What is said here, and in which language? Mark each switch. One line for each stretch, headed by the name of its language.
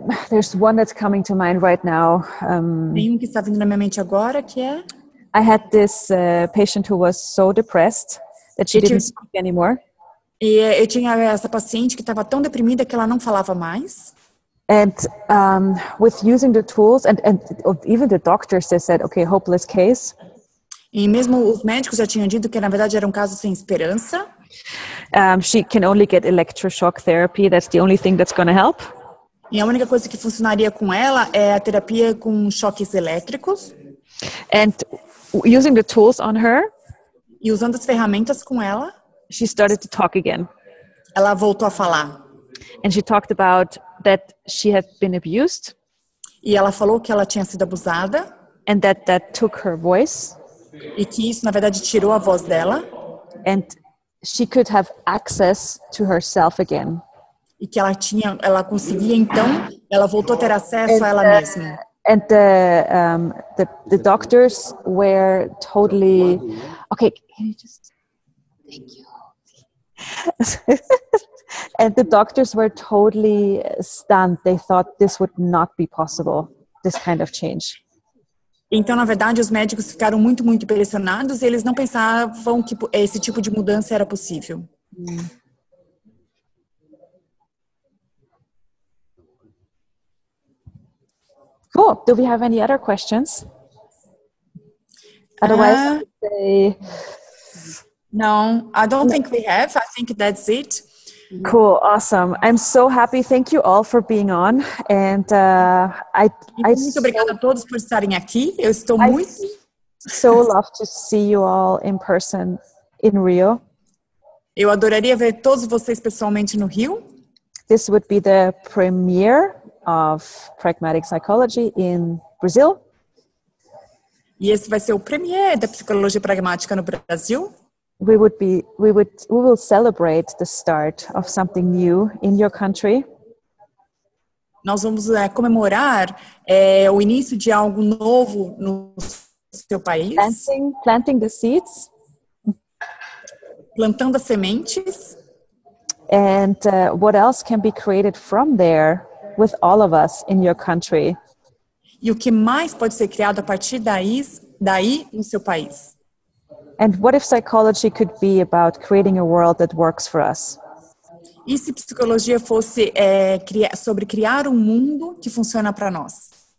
English: There's one that's coming to mind right now.
Portuguese: Tem que está vindo na minha mente agora, que é...
English: I had this patient who was so depressed that she didn't speak anymore.
Portuguese: E eu tinha essa paciente que estava tão deprimida que ela não falava mais.
English: And with using the tools, and even the doctors, they said, okay, hopeless case.
Portuguese: E mesmo os médicos já tinham dito que, na verdade, era um caso sem esperança.
English: She can only get electroshock therapy. That's the only thing that's going to help.
Portuguese: E a única coisa que funcionaria com ela é a terapia com choques elétricos.
English: And using the tools on her,
Portuguese: e usando as ferramentas com ela,
English: she started to talk again.
Portuguese: Ela voltou a falar.
English: And she talked about that she had been abused.
Portuguese: E ela falou que ela tinha sido abusada.
English: And that took her voice.
Portuguese: E que isso, na verdade, tirou a voz dela.
English: And she could have access to herself again.
Portuguese: E que ela conseguia, então, ela voltou a ter acesso a ela mesma.
English: And the doctors were totally, okay, can you just, thank you. And the doctors were totally stunned. They thought this would not be possible, this kind of change.
Portuguese: Então, na verdade, os médicos ficaram muito, muito impressionados e eles não pensavam que esse tipo de mudança era possível.
English: Cool. Do we have any other questions? Otherwise, no, I don't think we have. I think that's it. Cool. Awesome. I'm so happy. Thank you all for being on. And
Portuguese: muito obrigada a todos por estarem aqui. Eu estou muito
English: so love to see you all in person in Rio.
Portuguese: Eu adoraria ver todos vocês pessoalmente no Rio.
English: This would be the premiere of Pragmatic Psychology in Brazil.
Portuguese: E esse vai ser o premiere da psicologia pragmática no Brasil.
English: We will celebrate the start of something new in your country.
Portuguese: Nós vamos comemorar o início de algo novo no seu país.
English: Planting the seeds.
Portuguese: Plantando as sementes.
English: And what else can be created from there with all of us in your country?
Portuguese: E o que mais pode ser criado a partir daí no seu país?
English: And what if psychology could be about creating a world that works for us?
Portuguese: E se psicologia fosse sobre criar um mundo que funciona para nós?